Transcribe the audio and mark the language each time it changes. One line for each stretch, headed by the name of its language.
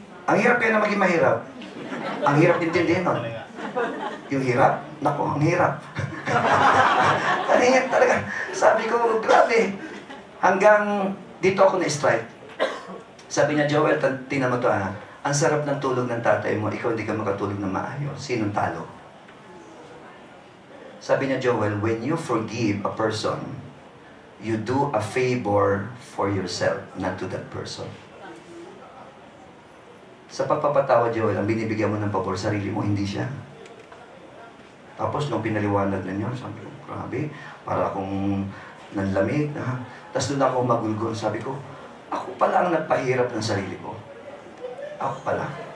Filipino: Ang hirap kaya na maging mahirap. Ang hirap intindihin nun. Yung hirap, nako, ang hirap. Kanina talaga, sabi ko, grabe. Hanggang dito ako na-strike. Sabi niya, Joel, tingnan mo to ha. Ang sarap ng tulog ng tatay mo, ikaw hindi ka makatulog ng maayos. Sinong talo? Sabi niya,
English: Joel, when you forgive a person, you do a favor for yourself, not to that person.
Filipino: Sa pagpapatawa, Joel, ang binibigyan mo ng pabor, sarili mo, hindi siya. Tapos, nung pinaliwanag na niya, sabi ko, grabe, para akong nanlamig. Tapos doon ako magulgol, sabi ko, ako pala ang nagpahirap ng sarili ko. Ako pala.